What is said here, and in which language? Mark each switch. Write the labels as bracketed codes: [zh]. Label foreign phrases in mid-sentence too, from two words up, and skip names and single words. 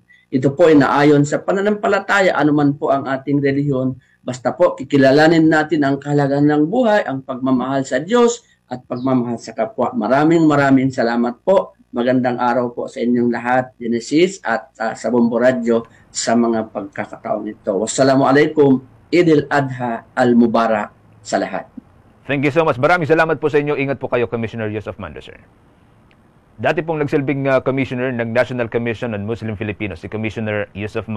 [tl] Ito po ay naayon sa pananampalataya, anuman po ang ating relihiyon, basta po kikilalanin natin ang kahalagan ng buhay, ang pagmamahal sa Diyos at pagmamahal sa kapwa. Maraming salamat po. Magandang araw po sa inyong lahat, Genesis at sa Bombo Radio sa mga pagkakataon ito. [ar] والسلام عليكم، عيد الأضحى المبارك [tl] sa lahat. [en] Thank you so much. [tl] Maraming salamat po sa inyo. Ingat po kayo, Commissioner Yusuf Mando, sir. Dati pong nagsilbing commissioner ng National Commission on Muslim Filipinos, si Commissioner Yusuf